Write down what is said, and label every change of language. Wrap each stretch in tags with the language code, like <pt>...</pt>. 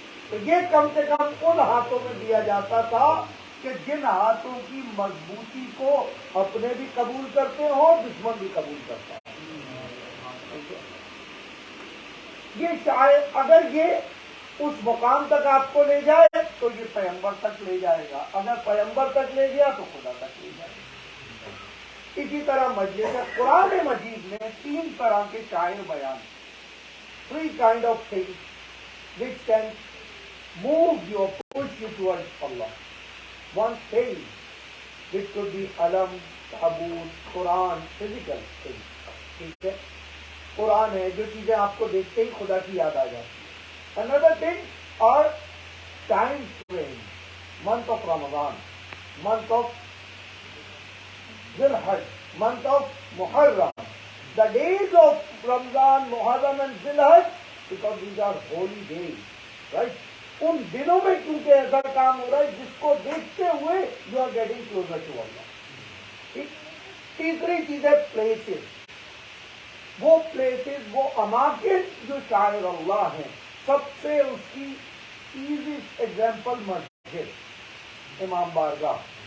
<ur>تو یہ کم سے کم ان ہاتھوں میں دیا جاتا تھا کہ جن ہاتھوں کی مضبوطی کو اپنے بھی قبول کرتے ہو، دشمن بھی قبول کرتا ہے. یہ شاید اگر یہ اس مقام تک آپ کو لے جائے تو یہ پیغمبر تک لے جائے گا، اگر پیغمبر تک لے گیا تو خدا تک لے جائے گا. اسی طرح مجلس قرآن مجید میں 3 طرح کے شاعر بیان،</ur> <en>3 kind of things which can move you or push you towards Allah. One thing which could be alam, tabut, Quran, physical thing.</en> <ur>ٹھیک ہے، قرآن ہے، جو چیزیں آپ کو دیکھتے ہی خدا کی یاد آ جاتی.</ur> <en>Another thing are time frame, month of Ramadan, month of Zilhaj, month of Muharram, the days of Ramadan, Muharram and Zilhaj, because these are holy days, right?</en> <ur>ان دنوں میں کیونکہ ایسا کام ہو رہا ہے جس کو دیکھتے ہوئے</ur> <en>you are getting closer to Allah.</en> <ur>تیسری چیز ہے places. وہ پلیسز، وہ اماکن جو شاعر اللہ ہیں، سب سے اس کی ایزیسٹ ایگزامپل مسجد، امام بارگاہ.</ur>